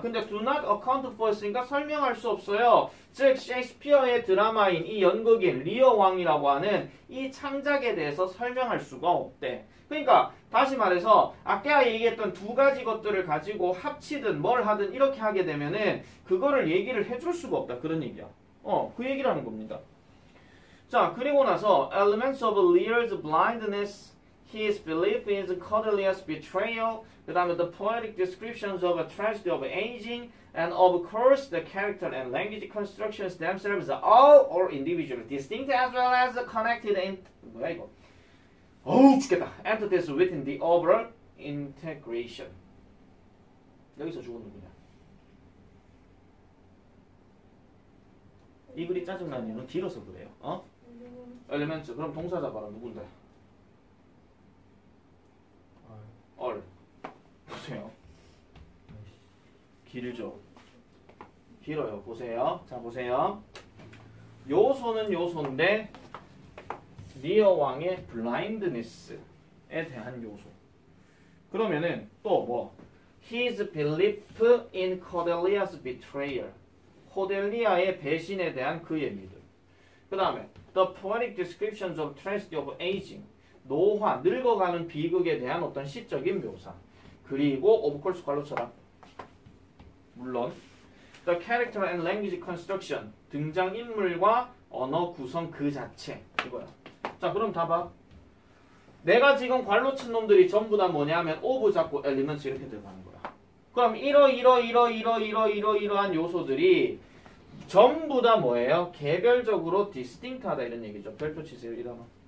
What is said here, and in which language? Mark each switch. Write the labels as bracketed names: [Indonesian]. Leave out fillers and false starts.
[Korean] 근데 [English] do not account for [Korean] 있으니까 설명할 수 없어요. 즉 셰익스피어의 드라마인 이 연극인 리어 왕이라고 하는 이 창작에 대해서 설명할 수가 없대. 그러니까 다시 말해서 아까 얘기했던 두 가지 것들을 가지고 합치든 뭘 하든 이렇게 하게 되면은 그거를 얘기를 해줄 수가 없다. 그런 얘기야. 그 얘기를 하는 겁니다. 자, 그리고 나서 [English] elements of Lear's blindness, his belief in Cordelia's betrayal, [Korean] 그 다음에 [English] the poetic descriptions of a tragedy of aging, and of course the character and language constructions themselves are all individually distinct as well as connected in [Korean] 뭐야 이거? 어우 죽겠다. [English] entities within the overall integration. [Korean] 여기서 주어 누구냐? 이 글이 짜증나는 이유는 길어서 그래요. 엘리멘트. 그럼 동사 잡아라. 누군데? all. 보세요. 길죠. 길어요. 보세요. 자, 보세요. 요소는 요소인데 리어 왕의 블라인드니스에 대한 요소. 그러면은 또 뭐? [English] His belief in Cordelia's betrayal. [Korean] 코델리아의 배신에 대한 그의 믿음. 그 다음에 [English] The poetic descriptions of tragedy of aging. [Korean] 노화, 늙어가는 비극에 대한 어떤 시적인 묘사. 그리고 [English] of course [Korean] 괄호 쳐라. 물론 [English] The character and language construction. [Korean] 등장인물과 언어 구성 그 자체 이거야. 자 그럼 다 봐. 내가 지금 괄로 친 놈들이 전부 다 뭐냐면 오브 잡고 엘리먼트 이렇게 들어가는 거야. 그럼 이러한 요소들이 전부 다 뭐예요? 개별적으로 디스팅트하다 이런 얘기죠. 별표 치세요. 이 단어.